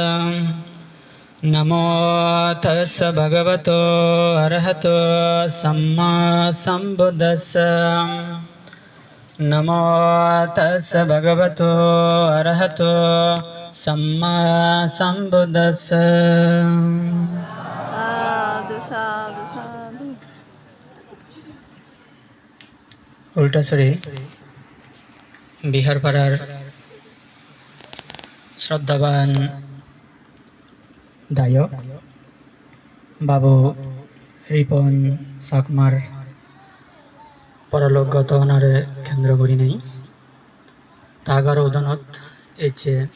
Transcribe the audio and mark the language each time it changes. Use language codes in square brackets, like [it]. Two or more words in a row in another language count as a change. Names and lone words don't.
[pi] नमो तस्स भगवतो अरहतो सम्मा सम्बुद्धस्स। नमो तस्स भगवतो अरहतो सम्मा सम्बुद्धस्स। साधु साधु साधु। [ccp] উল্টাছড়ি বিহারপাড়ার শ্রদ্ধাবান দায়ক বাবু রিপন চাকমার পরলোকগত অনারে কেন্দ্র করি নেই তাগার উদানত এছে